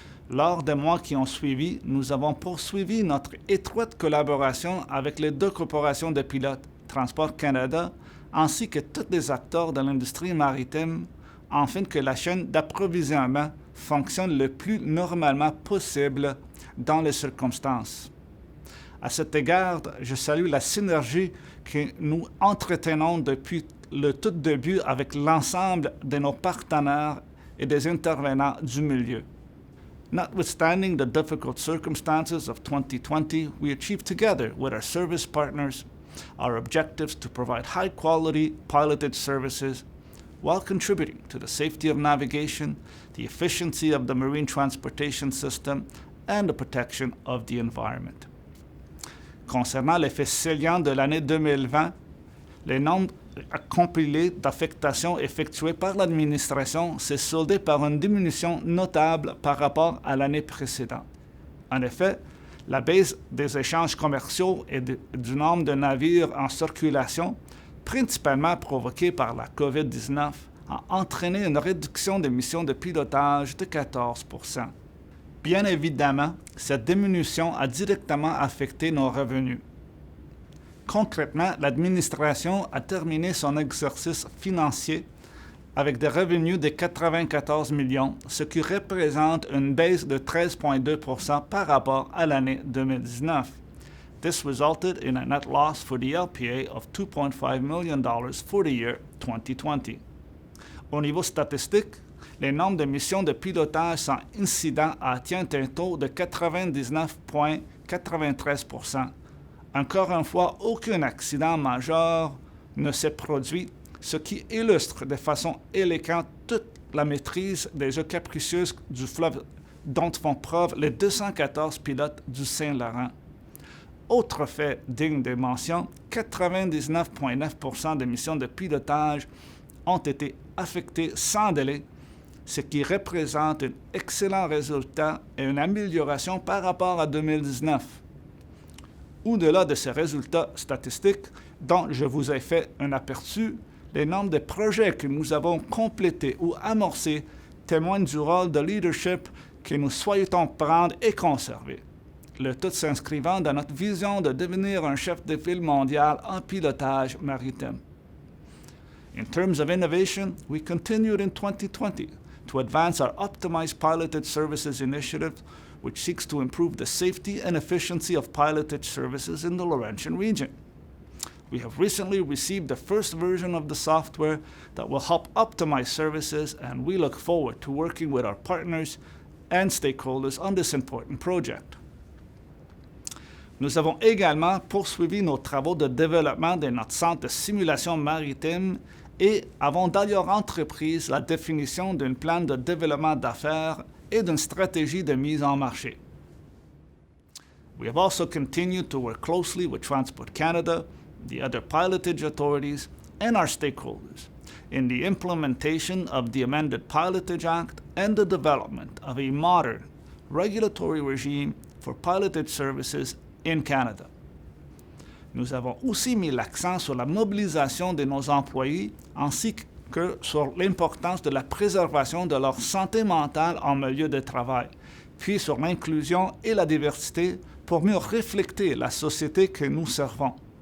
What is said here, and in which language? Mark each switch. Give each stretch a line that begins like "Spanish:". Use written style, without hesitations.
French: Lors des mois qui ont suivi, nous avons poursuivi notre étroite collaboration avec les deux corporations de pilotes, Transport Canada, ainsi que tous les acteurs de l'industrie maritime, afin que la chaîne d'approvisionnement fonctionne le plus normalement possible dans les circonstances. À cet égard, je salue la synergie que nous entretenons depuis le tout début avec l'ensemble de nos partenaires et des intervenants du milieu.
English: Notwithstanding the difficult circumstances of 2020, we achieved together with our service partners our objectives to provide high-quality piloted services while contributing to the safety of navigation, the efficiency of the marine transportation system, and the protection of the environment.
French: Concernant les faits saliants de l'année 2020, le nombre compilé d'affectations effectuées par l'administration s'est soldé par une diminution notable par rapport à l'année précédente. En effet, la baisse des échanges commerciaux et du nombre de navires en circulation, principalement provoquée par la COVID-19, a entraîné une réduction des missions de pilotage de 14%. Bien évidemment, cette diminution a directement affecté nos revenus. Concrètement, l'administration a terminé son exercice financier avec des revenus de 94 millions, ce qui représente une baisse de 13,2% par rapport à l'année 2019.
English: This resulted in a net loss for the LPA of $2.5 million for the year 2020.
French: Au niveau statistique, le nombre de missions de pilotage sans incident a atteint un taux de 99,93%. Encore une fois, aucun accident majeur ne s'est produit, ce qui illustre de façon élégante toute la maîtrise des eaux capricieuses du fleuve dont font preuve les 214 pilotes du Saint-Laurent. Autre fait digne de mention, 99,9% des missions de pilotage ont été affectées sans délai, ce qui représente un excellent résultat et une amélioration par rapport à 2019. Au-delà de ces résultats statistiques dont je vous ai fait un aperçu, les nombres de projets que nous avons complétés ou amorcés témoignent du rôle de leadership que nous souhaitons prendre et conserver, le tout s'inscrivant dans notre vision de devenir un chef de file mondial en pilotage maritime.
English: In terms of innovation, we continued in 2020 to advance our Optimized Piloted Services initiative, which seeks to improve the safety and efficiency of piloted services in the Laurentian region. We have recently received the first version of the software that will help optimize services, and we look forward to working with our partners and stakeholders on this important project.
French: Nous avons également poursuivi nos travaux de développement de notre centre de simulation maritime et avons d'ailleurs entrepris la définition d'un plan de développement d'affaires et d'une stratégie de mise en marché.
English: We have also continued to work closely with Transport Canada, the other pilotage authorities, and our stakeholders in the implementation of the amended Pilotage Act and the development of a modern regulatory regime for pilotage services in Canada.
French: Nous avons aussi mis l'accent sur la mobilisation de nos employés ainsi que sur l'importance de la préservation de leur santé mentale en milieu de travail, puis sur l'inclusion et la diversité pour mieux refléter la société que nous servons.